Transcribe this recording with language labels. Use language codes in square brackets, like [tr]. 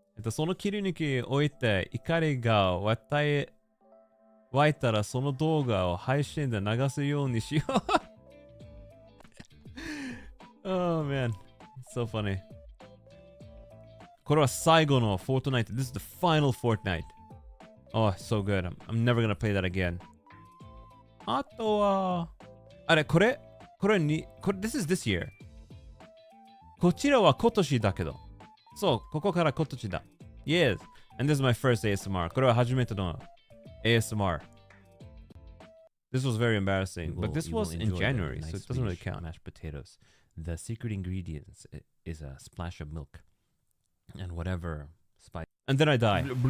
[ja] その切り抜きを置いて怒りが湧いたらその動画を配信で流すようにしよう。 [en] Oh man, so funny. [ja] これは最後の [en] Fortnite. This is the final Fortnite. Oh, so good. I'm never gonna play that again. [ja] あとはあれこれ [en] This is this year. [ja] こちらは今年だけど。そう、ここから今年だ。Yes. [en] And this is my first ASMR. [ja] これは初めての ASMR. [en] This was very embarrassing. But this was in January, so it doesn't really count. Mashed potatoes. The secret ingredients is a splash of milk. And whatever spice. And then I die.